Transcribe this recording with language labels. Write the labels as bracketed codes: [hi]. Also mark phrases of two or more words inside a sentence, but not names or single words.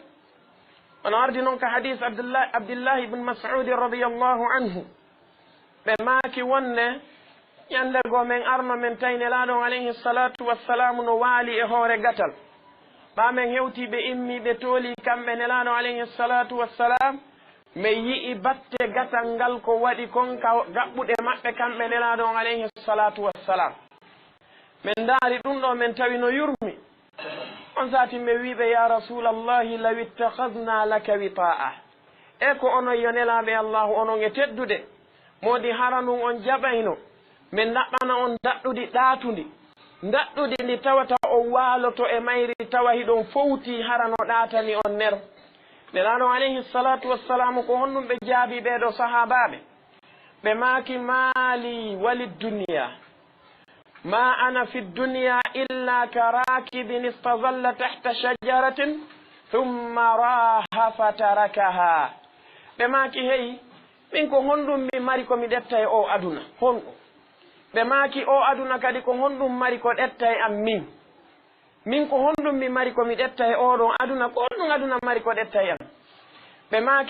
[ff] ono ardi noon ka hadis abdillahi ibne mas'udi [ar] رضي الله عنه [ff] ɓe maaki wonne ñande go men arno men taynelaɗon [ar] عليه الصلاة والسلام [ff] no waali e hoore gatal ɓa men hewti ɓe immi ɓe tooli kamɓe nelaɗo [ar] عليه الصلاة والسلام [ff] mi yi'i batte gatal ngal ko waɗi kon ka gaɓɓuɗe maɓɓe kamɓe nelaɗon [ar] عليه الصلاة والسلام [ff] min daari ɗum ɗo min tawi no yurmi on saati mi wiɓe [ar] يا رسول الله لو اتخذنا لك وطاء [ff] e ko onon yo nelaɓe allahu onon e teddude modi haranum on jaɓayno min daɓɓana on daɗɗudi ɗaatundi daɗɗudi ndi tawata o waaloto e mayri tawa hiɗon fowti harano ɗaatani on ner nelaɗo [ar] عليه الصلاة والسلام [ff] ko honɗum ɓe jaabi ɓeɗo sahabaɓe ɓe maaki [ar] ما لي وللدنيا ما أنا في الدنيا إلا كراكب استظل تحت شجرة ثم راح وتركها [ff] ɓe maaki heyi min ko honɗum mi mari ko mi ɗetta e o aduna honɗum ɓe maaki o aduna kadi ko honɗum mari ko ɗetta e am min ko honɗum mi mari ko mi ɗetta e oɗon aduna ko honɗum aduna mari ko ɗetta e am ɓe maaki